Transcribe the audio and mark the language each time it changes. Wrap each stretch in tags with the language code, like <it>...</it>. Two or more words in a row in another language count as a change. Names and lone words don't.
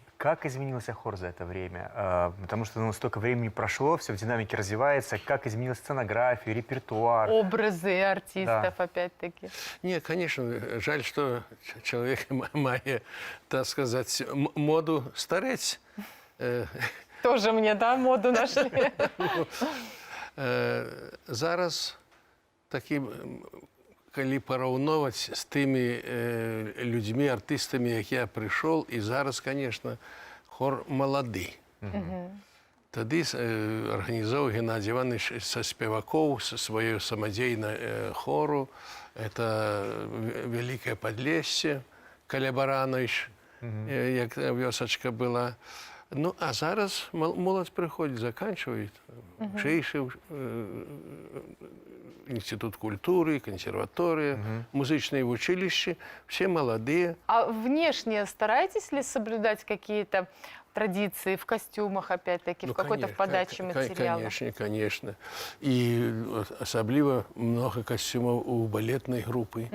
<ru>Как изменился хор за это время? Потому что столько времени прошло, все в динамике развивается. Как изменилась сценография, репертуар? Образы артистов, опять-таки. Нет, конечно, жаль, что человек має, так сказать, моду стареть. Тоже мне, да, моду нашли?</ru> <be>Зараз таким... Калі параўноўваць з тымі людзьмі, артыстамі, як я прыйшоў, і зараз, конечно, хор малады. Тады арганізоўваў Геннадий Иванович са спевакоў, са сваёй самадзейнай хору. Это Вялікае Падлессе, каля Баранович, як вёсачка была. Ну, а зараз моладзь прыходзіць, заканчивает.</be> <ru>Вышэйшы Институт культуры, консерватория, музычные училища, все молодые. А внешне стараетесь ли соблюдать какие-то традиции в костюмах, опять-таки, в какой-то подаче материала? Конечно, конечно. И особливо много костюмов у балетной группы.</ru>